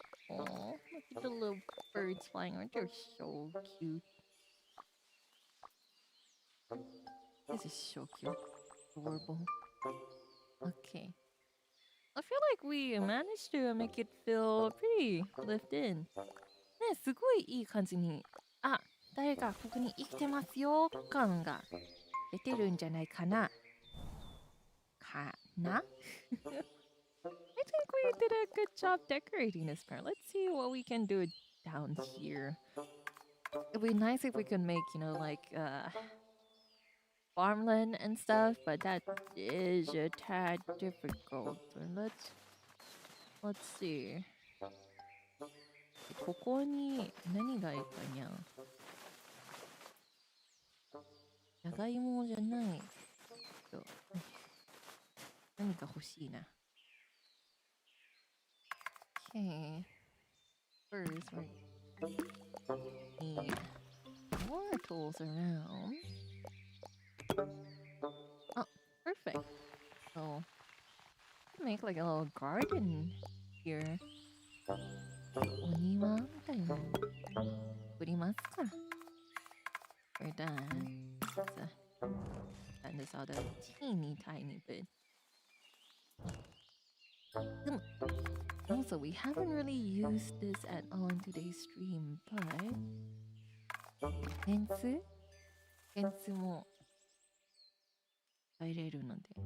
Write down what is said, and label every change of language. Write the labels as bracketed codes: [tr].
[en] Oh, look at the little birds flying around. They're so cute. This is so cute. Adorable. Okay. I feel like we managed to make it feel pretty lived in. [ja] ね、すごいいい感じに、あ、誰かここに生きてますよ感が出てるんじゃないかな。かな [en] I think we did a good job decorating this part. Let's see what we can do down here. It'd be nice if we could make, you know, like farmland and stuff, but that is a tad difficult. Let's see. [ja] ここに何がいいかにゃ。じゃがいもじゃない。何か欲しいな。 [en] Okay. First, we need more tools around. Oh, perfect. So, make like a little garden here. [ja] お庭みたいなの作りますか。 [en] We're done. Let's send this out a teeny tiny bit. Also, we haven't really used this at all in today's stream, but [ja] フェンスも入れるので。